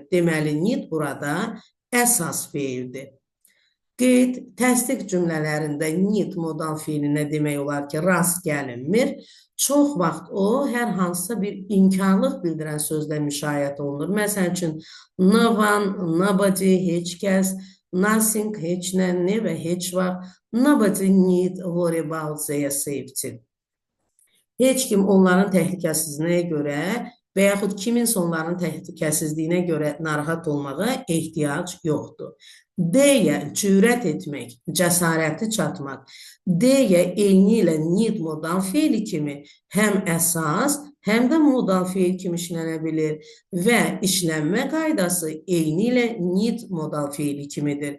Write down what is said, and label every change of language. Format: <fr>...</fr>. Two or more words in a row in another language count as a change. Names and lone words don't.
<az>Deməli, need burada əsas fiildir. Qeyd, təsdiq cümlələrində need modal fiilinə demək olar ki, rast gəlinmir. Çox vaxt o, hər hansısa bir inkarlıq bildirən sözlə müşayiət olunur. Məsəl üçün,</az> <en>no one, nobody,</en> <az>heç kəs, nothing, heç nə, never, heç vaxt,</az> <en>nobody need worry about their safety.</en> <az>Heç kim onların təhlükəsizliyinə görə və yaxud kiminsə onların təhlükəsizliyinə görə narahat olmağa ehtiyac yoxdur. Deyə cürət etmək, cəsarəti çatmaq. Deyə eyni ilə need modal fiili kimi həm əsas, həm də modal fiil kimi işlənə bilir və işlənmə qaydası eyni ilə need modal fiili kimidir.</az>